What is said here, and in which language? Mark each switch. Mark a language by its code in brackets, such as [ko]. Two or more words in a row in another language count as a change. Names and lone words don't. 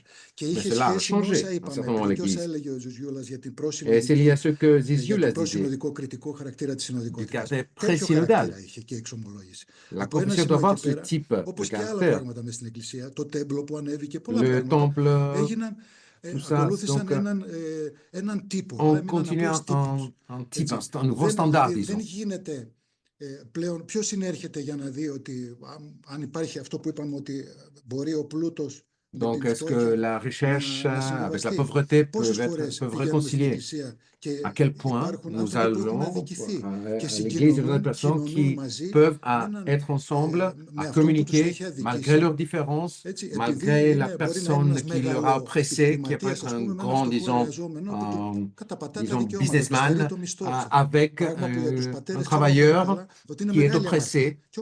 [fr] Mais cela a changé à un certain moment l'Église. Et c'est lié à ce que Zizioulas disait, du caractère pré-synodal. La confession doit avoir ce type de caractère. Le temple, tout ça, donc on continue un type, un nouveau standard, disons. [el] Πλέον ποιος συνέρχεται για να δει ότι αν υπάρχει αυτό που είπαμε ότι μπορεί ο πλούτος. [fr] Donc, est-ce que la recherche avec la pauvreté peuvent réconcilier? À quel point nous allons à l'Église des personnes qui peuvent être ensemble, à communiquer malgré leurs différences, malgré la personne qui leur a oppressé, qui peut être un grand, disons, businessman, avec un travailleur qui est oppressé.